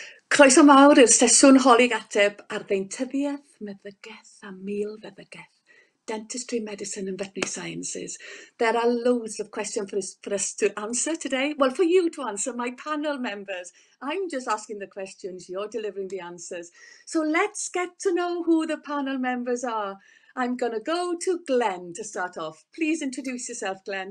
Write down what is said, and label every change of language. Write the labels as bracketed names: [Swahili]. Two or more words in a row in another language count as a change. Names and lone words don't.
[Welsh] Croeso mawr i'r sesiwn holyg ateb ar Deintyddiaeth, Meddygaeth a Milfeddygaeth. [English] Dentistry, Medicine and Veterinary Sciences. There are loads of questions for us to answer today. Well, for you to answer, my panel members. I'm just asking the questions, you're delivering the answers. So let's get to know who the panel members are. I'm going to go to Glenn to start off. Please introduce yourself, Glenn.